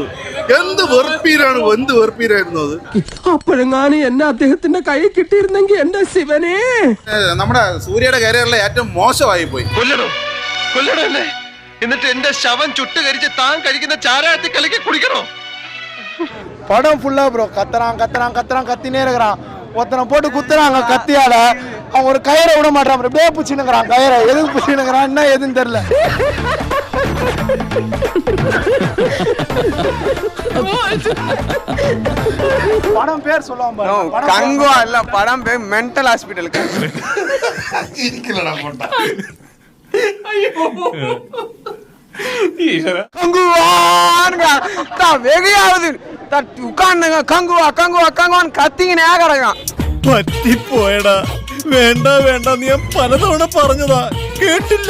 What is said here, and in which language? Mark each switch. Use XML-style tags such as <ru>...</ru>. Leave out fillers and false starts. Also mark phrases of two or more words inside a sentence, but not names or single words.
<ml>എന്ത് വെറുപ്പീരായിരുന്നു അത്. അപ്പോഴെങ്ങാനും എന്നെ അദ്ദേഹത്തിന്റെ കൈ കിട്ടിയിരുന്നെങ്കിൽ എന്റെ ശിവനെ. നമ്മുടെ സൂര്യയുടെ കരിയറിലെ ഏറ്റവും മോശമായി പോയി. കൊല്ലണല്ലേ? എന്നിട്ട് എന്റെ ശവം ചുട്ടുകരിച്ച് താൻ കഴിക്കുന്ന ചാരായത്തിൽ കലക്കി കുടിക്കണോ?</ml> <ta>படம் ஃபுல்லா ப்ரோ கத்துறான் கத்தினே இருக்கிறான். ஒருத்தனை போட்டு குத்துறாங்க கத்தியால. அவன் ஒரு கயிறை விட மாட்டான். அப்படியே பிடிச்சினுக்கிறான் கயிறை. எதுக்கு பிடிச்சினுக்கிறான் என்ன எதுன்னு தெரியல. படம் பேர் சொல்லுவான் கங்குவா இல்ல, படம் பேர் மென்டல் ஹாஸ்பிட்டலுக்கு.</ta> <ml>പറ്റിപ്പോയടാ. വേണ്ട നീ ഞാൻ പലതവണ പറഞ്ഞതാ, കേട്ടില്ല.</ml>